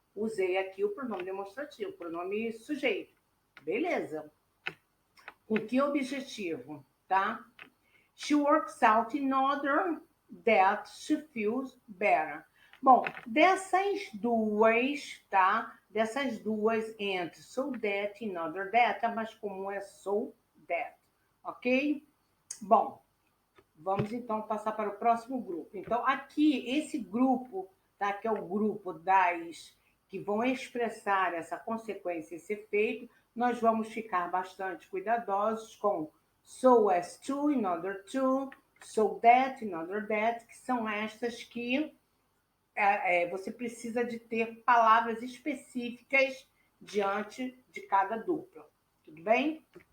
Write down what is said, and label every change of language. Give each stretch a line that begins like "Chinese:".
Portuguese: Usei aqui o pronome demonstrativo, o pronome sujeito. Beleza. Com que objetivo, tá?
English: She works out in order that she feels better.
Portuguese: Bom, dessas duas, tá? Dessas duas, entre
English: so that
Portuguese: e
English: in order that,
Portuguese: a mais comum é
English: so that,
Portuguese: ok? Bom, vamos então passar para o próximo grupo. Então, aqui, esse grupo, tá? Que é o grupo das que vão expressar essa consequência, esse efeito, nós vamos ficar bastante cuidadosos com
English: so as to, in order to, so that, in order that,
Portuguese: que são estas que você precisa de ter palavras específicas diante de cada dupla. Tudo bem?